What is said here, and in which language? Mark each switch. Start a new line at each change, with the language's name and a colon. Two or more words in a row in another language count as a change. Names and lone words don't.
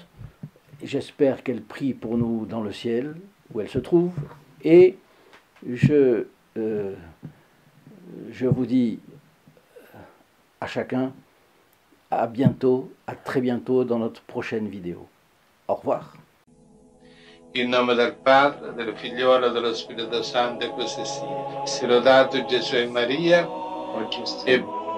French: J'espère qu'elle prie pour nous dans le ciel, où elle se trouve. Et je vous dis à chacun, à bientôt, à très bientôt dans notre prochaine vidéo. Au revoir.
Italian: In nome del Padre, del Figliolo e dello Spirito Santo, e così sia. Sia lodato Gesù e Maria, e